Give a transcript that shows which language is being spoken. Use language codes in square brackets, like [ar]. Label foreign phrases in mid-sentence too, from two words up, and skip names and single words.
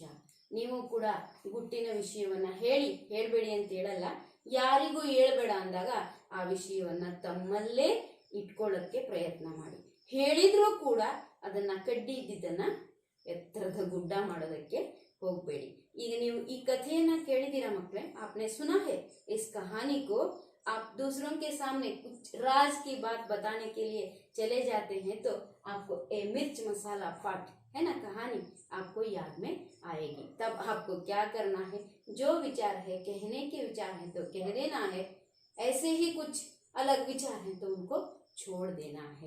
[kn] ನೀವು ಕೂಡ ಗುಟ್ಟಿನ ವಿಷಯವನ್ನ ಹೇಳ್ಬೇಡಿ ಅಂತ ಹೇಳಲ್ಲ, ಯಾರಿಗೂ ಹೇಳ್ಬೇಡ ಅಂದಾಗ ಆ ವಿಷಯವನ್ನ ತಮ್ಮಲ್ಲೇ ಇಟ್ಕೊಳ್ಳೋಕ್ಕೆ ಪ್ರಯತ್ನ ಮಾಡಿ. ಹೇಳಿದ್ರೂ ಕೂಡ ಅದನ್ನ ಕಡ್ಡಿ ಇದ್ದಿದ್ದನ್ನ ಎತ್ತರದ ಗುಡ್ಡ ಮಾಡೋದಕ್ಕೆ ಹೋಗ್ಬೇಡಿ. ಈಗ ನೀವು ಈ ಕಥೆಯನ್ನ ಕೇಳಿದೀರಾ ಮಕ್ಕಳೇ, [hi] आपने सुना है इस कहानी को, आप दूसरों के सामने कुछ राज की बात बताने के लिए चले जाते हैं तो आपको ए मिर्च मसाला पाठ है ना कहानी आपको याद में आएगी. तब आपको क्या करना है, जो विचार है, कहने के विचार है तो कह देना है, ऐसे ही कुछ अलग विचार है तो उनको छोड़ देना है.